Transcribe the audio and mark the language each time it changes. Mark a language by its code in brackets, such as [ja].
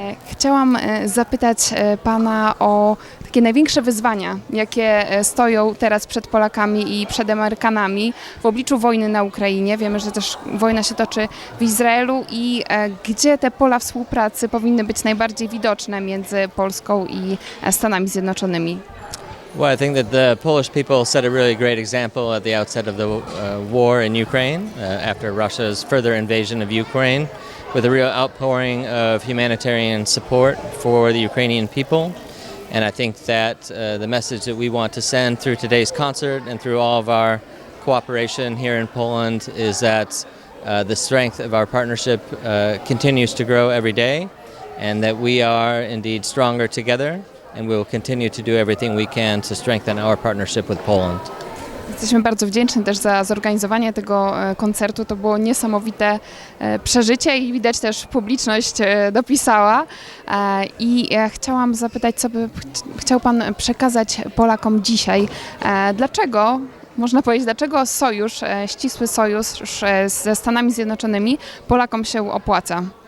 [pl] Chciałam zapytać pana o takie największe wyzwania, jakie stoją teraz przed Polakami i przed Amerykanami w obliczu wojny na Ukrainie. Wiemy, że też wojna się toczy w Izraelu i gdzie te pola współpracy powinny być najbardziej widoczne między Polską i Stanami Zjednoczonymi. [en] Well, I think that the Polish people set a really great example at the outset of the war in Ukraine, after Russia's further invasion of Ukraine, with a real outpouring of humanitarian support for the Ukrainian people. And I think that the message that we want to send through today's concert and through all of our cooperation here in Poland is that the strength of our partnership continues to grow every day, and that we are indeed stronger together, and we will continue to do everything we can to strengthen our partnership with Poland. [pl] Jesteśmy bardzo wdzięczni też za zorganizowanie tego koncertu. To było niesamowite przeżycie i widać też publiczność dopisała. I chciałam zapytać, co by chciał pan przekazać Polakom dzisiaj. Dlaczego, można powiedzieć, dlaczego sojusz, ścisły sojusz ze Stanami Zjednoczonymi Polakom się opłaca?